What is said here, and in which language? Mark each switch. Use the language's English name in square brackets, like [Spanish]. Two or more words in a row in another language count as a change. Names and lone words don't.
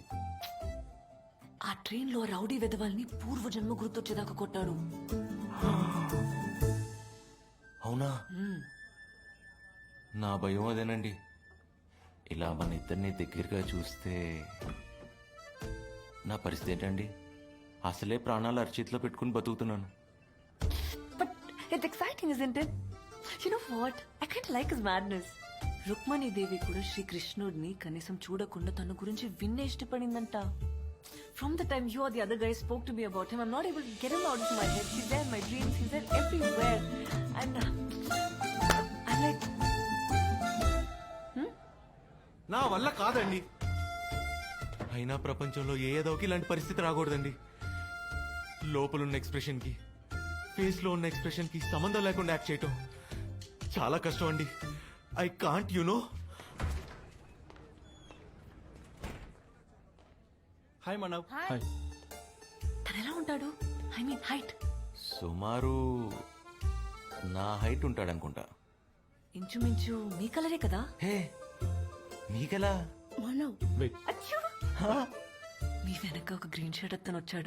[Telugu] ఆ ట్రైన్ లో రౌడీ వెధవాల్ని పూర్వజన్మ గుర్తొచ్చేదాకా కొట్టాడు. అవునా? నా భయం అదేనండి. ఇలా మన ఇద్దరిని దగ్గరగా చూస్తే నా పరిస్థితి ఏంటండి? అసలే ప్రాణాలు అరచేతిలో పెట్టుకుని బతుకుతున్నాను. [English] But it's exciting, isn't it? You know what? I kind of like his madness. [Telugu] రుక్మణి దేవి కూడా శ్రీకృష్ణుడిని కనీసం చూడకుండా తన గురించి విన్నే ఇష్టపడిందంట. [English] From the time you or the other guys spoke to me about him, I'm not able to get him out of my head. He's there in my dreams. He's there everywhere. And I'm like... [Telugu] నా వల్ల కాదండి. అయినా ప్రపంచంలో ఏదోకి ఇలాంటి పరిస్థితి రాకూడదండి. లోపలున్న ఎక్స్ప్రెషన్ కి ఫేస్ లో ఉన్న ఎక్స్ప్రెషన్ కి సంబంధం లేకుండా యాక్ట్ చేయటం చాలా కష్టం అండి. [English] I can't, you know. हाय मनव। हाय. [Telugu] తను ఎలా ఉంటాడు? [English] I mean height. [Telugu] సుమారు నా హైట్ ఉంటాడనుకుంటా. ఇంచుమించు మీ కలరే కదా? హే, మీకెలా? అచ్చో! మీ వెనక ఒక గ్రీన్ షర్ట్ అతను వచ్చాడు.